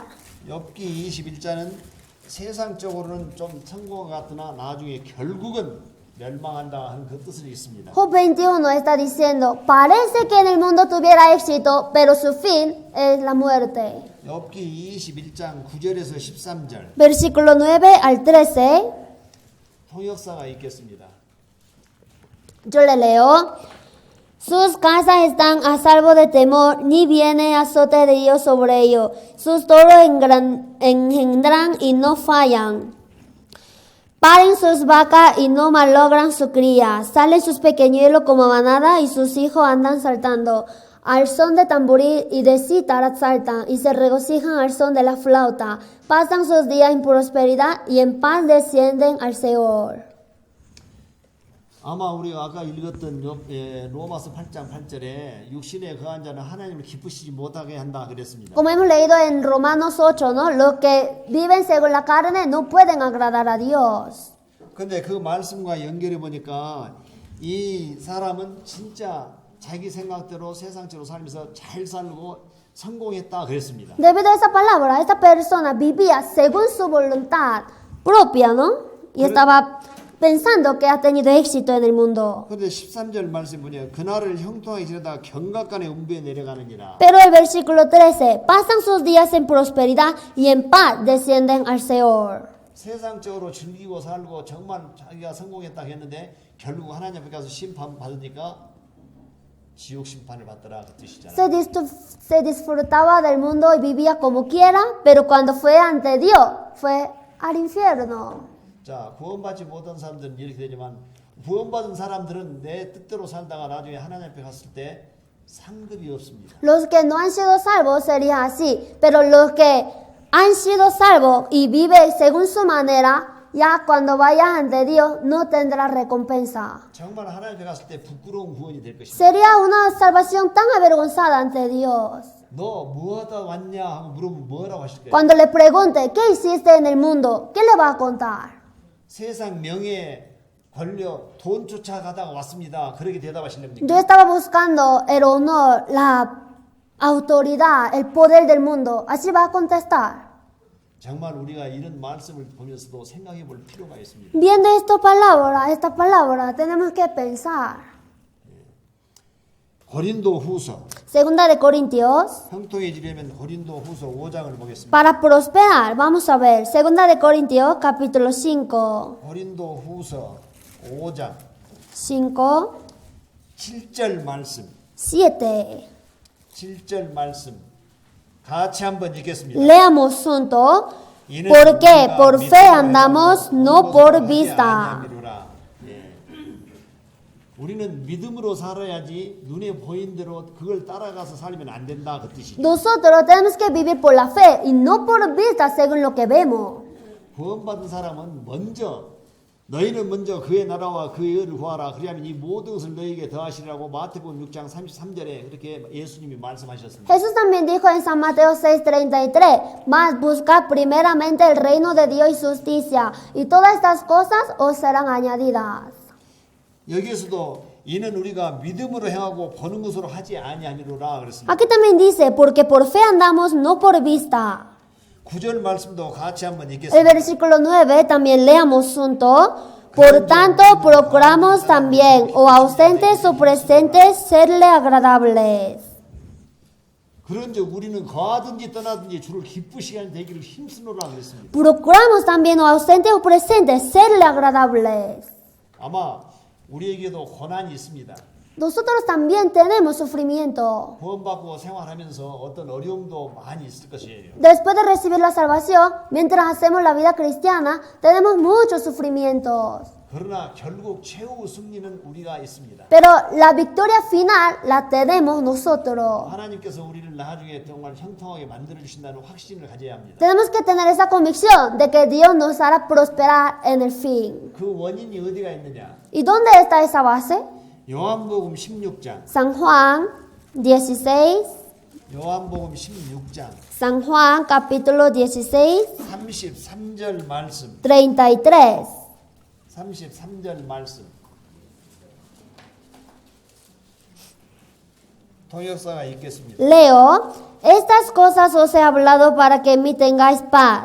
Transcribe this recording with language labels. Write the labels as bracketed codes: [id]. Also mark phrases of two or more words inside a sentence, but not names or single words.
[ko] 욥기 21장은 세상적으로는 좀 성공 같으나 나중에 결국은 멸망한다 하는 그 뜻을 있습니다. [es] Job 21 está diciendo, parece que en el mundo tuviera éxito, pero su fin es la muerte. [ko] 욥기 21장 9절에서 13절. [es] Versículo 9 al 13. [ko] 통역사가 읽겠습니다. [es] Yo le leo. Sus casas están a salvo de temor, ni viene azote de Dios sobre ellos. Sus toros engendran y no fallan. Paren sus vacas y no malogran su cría. Salen sus pequeñuelos como manada y sus hijos andan saltando. Al son de tamboril y de cítara saltan y se regocijan al son de la flauta. Pasan sus días en prosperidad y en paz descienden al Seol. [ko] 아마 우리가 아까 읽었던 로마서 8장 8절에 육신에 거한 자는 하나님을 기쁘시지 못하게 한다 그랬습니다. [es] Como hemos leído en Romanos 8, ¿no? Los que viven según la carne no pueden agradar a Dios. [ko] 근데 그 말씀과 연결해 보니까 이 사람은 진짜 자기 생각대로 세상적으로 살면서 잘 살고 성공했다 그랬습니다. [es] Debido a esa palabra, esta persona vivía según su voluntad propia, ¿no? Y estaba pensando que ha tenido éxito en el mundo. [ko] 그런데 13절 말씀 보니까 그날을 형통하게 지내다가 경각간에 음부에 내려가느니라. [es] Pero el versículo 13, pasan sus días en prosperidad y en paz descienden al Seol. [ko] 세상적으로 즐기고 살고 정말 자기가 성공했다 했는데 결국 하나님 앞에 가서 심판 받으니까 지옥 심판을 받더라 그 뜻이잖아요. [es] Se disfrutaba del mundo y vivía como quiera, pero cuando fue ante Dios, fue al infierno. [ko] 자, 구원받지 못한 사람들은 이렇게 되지만 구원받은 사람들은 내 뜻대로 살다가 나중에 하나님 앞에 갔을 때 상급이 없습니다. [es] Los que no han sido salvos sería así, pero los que han sido salvos y viven según su manera, ya cuando vayas ante Dios no tendrás recompensa. [ko] 정말 하나님 앞에 갔을 때 부끄러운 구원이 될 것입니다. [es] Sería una salvación tan avergonzada ante Dios. [ko] 너 뭐하다 왔냐 하고 물으면 뭐라고 하실 거예요? [es] Cuando le pregunte, ¿qué hiciste en el mundo? ¿Qué le va a contar? [ko] 세상 명예, 권력, 돈 쫓아가다가 왔습니다. 그렇게 대답하실랍니까? [es] Yo estaba buscando el honor, la autoridad, el poder del mundo. Así va a contestar. [ko] 정말 우리가 이런 말씀을 보면서도 생각해 볼 필요가 있습니다. [es] Viendo esta palabra, tenemos que pensar. [ko] 고린도 후서 [es] Segunda de Corintios. [ko] 형통해지려면 고린도 후서 5장을 보겠습니다. [es] Para prosperar, vamos a ver. Segunda de Corintios, capítulo 5. [ko] 고린도 후서 5장 [es] 5, [ko] 7절 말씀 [es] 7. [ko] 7절 말씀 같이 한번 읽겠습니다. [es] Leamos juntos. Porque por fe andamos, no por vista. [ko] 우리는 믿음으로 살아야지 눈에 보인 대로 그걸 따라가서 살면 안 된다 그 뜻이죠. [es] Nosotros tenemos que vivir por la fe y no por vista según lo que vemos. [ko] 구원받은 사람은 너희는 먼저 그의 나라와 그의 의를 구하라. 그리하면 이 모든 것을 너희에게 더하시리라고 마태복음 6장 33절에 그렇게 예수님이 말씀하셨습니다. [es] Jesús también dijo en San Mateo 6:33, mas buscad primeramente el reino de Dios y su justicia, y todas estas cosas os serán añadidas. [ko] 여기에서도 이는 우리가 믿음으로 행하고 보는 것으로 하지 아니하미로라 그랬습니다. [es] Aquí también dice, porque por fe andamos, no por vista. [ko] 9절 말씀도 같이 한번 [es] El [ko] 읽겠습니다. [es] versículo 9 también leamos juntos. Por tanto, procuramos también, o ausentes o presentes, serle agradables. [ko] 그런즉 우리는 거하든지 떠나든지 주를 기쁘시게 하는 되기를 힘쓰노라 그랬습니다. [es] Procuramos también, o ausentes o presentes, serle agradables. [ko] 아마 우리에게도 고난이 있습니다. [es] Nosotros también tenemos sufrimiento. [ko] 구원받고 생활하면서 어떤 어려움도 많이 있을 것이에요. [es] Después de recibir la salvación, mientras hacemos la vida cristiana, tenemos muchos sufrimientos. [ko] 그러나 결국 최후 승리는 우리가 있습니다. [es] Pero la victoria final la tenemos nosotros. [ko] 하나님께서 우리를 나중에 정말 형통하게 만들어 주신다는 확신을 가져야 합니다. [es] Tenemos que tener esa convicción de que Dios nos hará prosperar en el fin. [ko] 그 원인이 어디가 있느냐? [es] ¿Y dónde está esa base? [ko] 요한복음 16장. [es] San Juan 16. [ko] 요한복음 16장. [es] San Juan capítulo 16, [ko] 33절 말씀. [es] 33. [ko] 33절 말씀. 통역사가 읽겠습니다. [es] Leo, estas cosas os he hablado para que en mí tengáis paz.